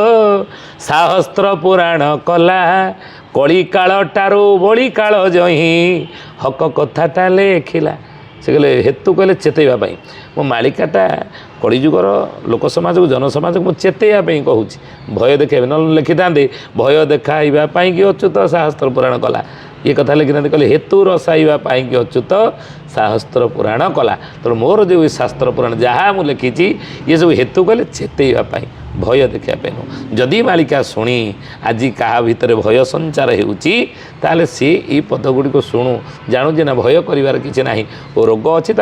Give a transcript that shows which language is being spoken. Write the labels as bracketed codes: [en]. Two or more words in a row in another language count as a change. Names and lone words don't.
[or] ଶାସ୍ତ୍ର ପୁରାଣ କଲା କଳିକାଳଟାରୁ ବଳିକାଳ ଜହିଁ ହକ କଥାଟା ଲେଖିଲା ସେ କହିଲେ ହେତୁ କହିଲେ ଚେତେଇବା ପାଇଁ ମୋ ମାଳିକାଟା କଳିଯୁଗର ଲୋକ ସମାଜକୁ ଜନସମାଜକୁ ମୁଁ ଚେତେଇବା ପାଇଁ କହୁଛି ଭୟ ଦେଖାଇବେ ନହେଲେ ଲେଖିଥାନ୍ତେ ଭୟ ଦେଖାଇବା ପାଇଁକି ଅଚ୍ୟୁତ ଶାସ୍ତ୍ର ପୁରାଣ କଲା ଏ କଥା लिखिनाहाନ୍ତି କହିଲେ ହେତୁ ରସାଇବା ପାଇଁକି ଅଚ୍ୟୁତ ଶାସ୍ତ୍ର ପୁରାଣ କଲା ତେଣୁ ମୋର ଯେଉଁ ଶାସ୍ତ୍ର ପୁରାଣ ଯାହା ମୁଁ ଲେଖିଛି ଇଏ ସବୁ ହେତୁ କହିଲେ ଚେତେଇବା ପାଇଁ ଭୟ ଦେଖିବା ପାଇଁ ନୁହଁ ଯଦି ମାଳିକା ଶୁଣି ଆଜି କାହା ଭିତରେ ଭୟ ସଞ୍ଚାର ହେଉଛି ତାହେଲେ ସେ ଏଇ ପଦଗୁଡ଼ିକୁ ଶୁଣୁ ଜାଣୁଛି ନା ଭୟ କରିବାର କିଛି ନାହିଁ ଓ ରୋଗ ଅଛି ତା